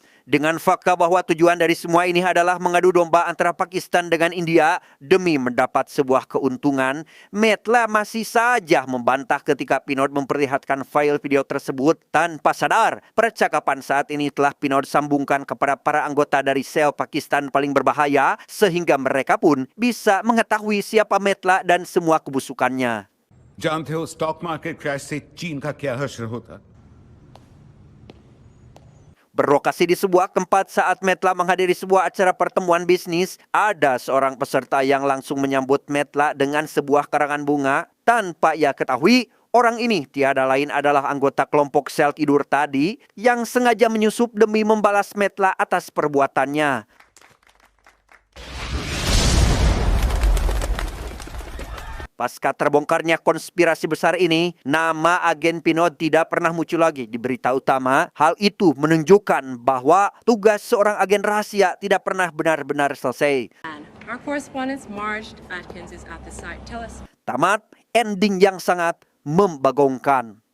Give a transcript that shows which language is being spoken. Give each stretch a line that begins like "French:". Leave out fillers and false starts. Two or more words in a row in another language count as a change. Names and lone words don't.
Indonesian: Dengan fakta bahwa tujuan dari semua ini adalah mengadu domba antara Pakistan dengan India demi mendapat sebuah keuntungan, Metla masih saja membantah ketika Vinod memperlihatkan file video tersebut tanpa sadar. Percakapan saat ini telah Vinod sambungkan kepada para anggota dari sel Pakistan paling berbahaya sehingga mereka pun bisa mengetahui siapa Metla dan semua kebusukannya.
Hindi: जानते हो
English: stock market crash
Hindi: से चीन का क्या हश्र होता।
Indonesian: Berlokasi di sebuah tempat saat Metla menghadiri sebuah acara pertemuan bisnis, ada seorang peserta yang langsung menyambut Metla dengan sebuah karangan bunga. Tanpa ia ketahui, orang ini tiada lain adalah anggota kelompok sel tidur tadi yang sengaja menyusup demi membalas Metla atas perbuatannya. Pasca terbongkarnya konspirasi besar ini, nama agen Vinod tidak pernah muncul lagi di berita utama. Hal itu menunjukkan bahwa tugas seorang agen rahasia tidak pernah benar-benar selesai.
English: Our correspondent Marge Atkins is at the site. Tell us.
Indonesian: Tamat, ending yang sangat membagongkan.